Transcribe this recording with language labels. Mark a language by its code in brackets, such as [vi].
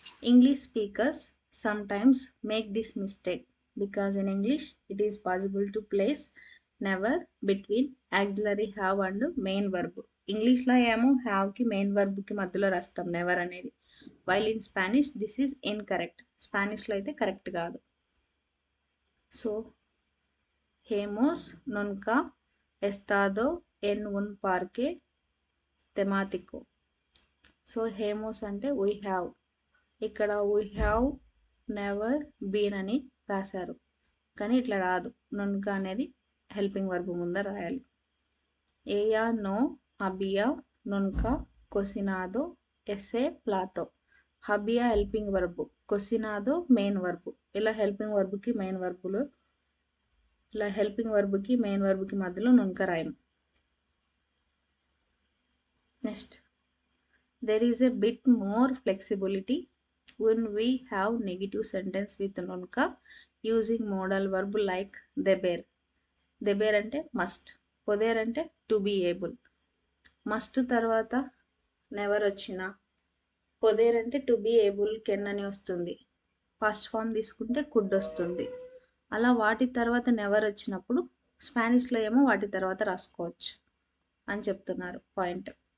[en] English speakers sometimes make this mistake because in English it is possible to place never between auxiliary have and main verb. [te] ఇంగ్లీష్లో ఏమో హ్యావ్కి main వర్బ్కి మధ్యలో రాస్తాం never అనేది, [en] While in Spanish this is incorrect. [te] స్పానిష్లో అయితే correct కాదు. So [es] హేమోస్ నున్కా ఎస్తాదో ఎన్ ఉన్ పార్కే తెమాతికో. [te] So హేమోస్ అంటే [en] We have. [te] ఇక్కడ [en] we have never been [te] అని రాశారు, కానీ ఇట్లా రాదు. నున్క అనేది హెల్పింగ్ వర్బ్ ముందర రాయాలి. [es] ఏయా నో అబియా నున్క కొసినాదో ఎస్సే ప్లాతో. [te] హబియా helping verb, కొసినాదో main verb. ఇలా హెల్పింగ్ వర్బ్కి మెయిన్ వర్బులు, ఇలా హెల్పింగ్ వర్బ్కి మెయిన్ వర్బ్కి మధ్యలో నున్క రాయం. [en] Next, there is a bit more flexibility when we have negative sentence with nunka using modal verb like deber. deber అంటే must, poder అంటే to be able. [te] must తర్వాత never వచ్చిన, పొదేర్ అంటే [en] to be able can [te] అని వస్తుంది. First form తీసుకుంటే could వస్తుంది. అలా వాటి తర్వాత నెవర్ వచ్చినప్పుడు స్పానిష్లో ఏమో వాటి తర్వాత రాసుకోవచ్చు అని చెప్తున్నారు పాయింట్.